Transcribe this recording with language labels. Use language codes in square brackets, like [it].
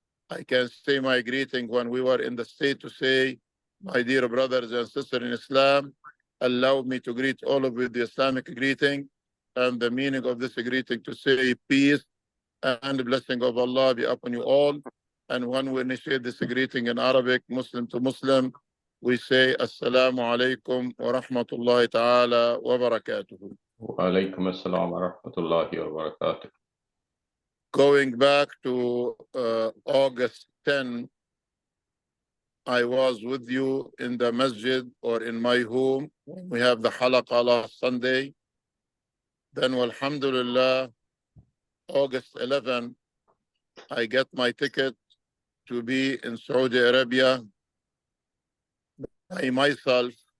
[en] I can say my greeting when we were in the state to say, my dear brothers and sisters in Islam, allow me to greet all of you with the Islamic greeting, and the meaning of this greeting to say peace and the blessing of Allah be upon you all. And when we initiate this greeting in Arabic, Muslim to Muslim, we say Assalamu alaikum wa rahmatullahi ta'ala wa barakatuhu. [ar] وعليكم السلام ورحمة الله وبركاته. [en] Going back to August 10, I was with you in the masjid or in my home when we have the halaqah last Sunday. Then, alhamdulillah, August 11, I get my ticket to be in Saudi Arabia by myself.